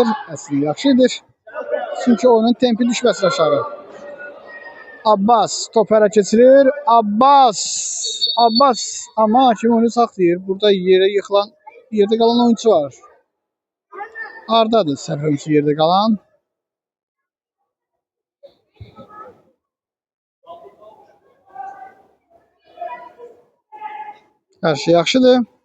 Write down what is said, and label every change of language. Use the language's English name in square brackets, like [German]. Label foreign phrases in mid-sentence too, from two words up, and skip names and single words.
[Azerbaijani] Əslində yaxşıdır. Çünki onun tempi düşməsin aşağı. Abbas top hələ keçirir. Abbas. Abbas ama hakim oyunu saxlayır. [Turkish] Burada yerde kalan oyuncu var. [Azerbaijani] Arda'dır səhvimsi yerde kalan. Her şey yaxşıdır.